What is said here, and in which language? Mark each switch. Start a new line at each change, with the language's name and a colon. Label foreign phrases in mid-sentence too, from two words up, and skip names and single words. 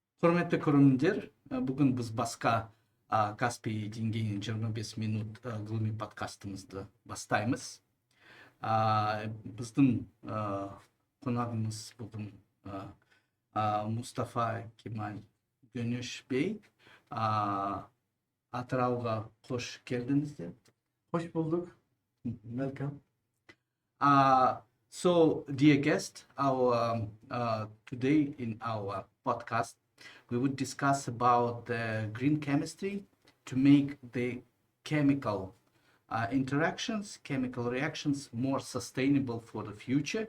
Kazakh: Құрметті көрермендер, бүгін біз басқа Каспий деңгейінен 25 минут ғылыми подкастымызды бастаймыз. Біздің қонағымыз бүгін Мұстафа Кемал Гөнеш бей. Атырауға қош келдіңіздер.
Turkish: Hoş bulduk.
English: Welcome. So, dear guest, today in our podcast, we would discuss about the green chemistry to make the chemical chemical reactions more sustainable for the future.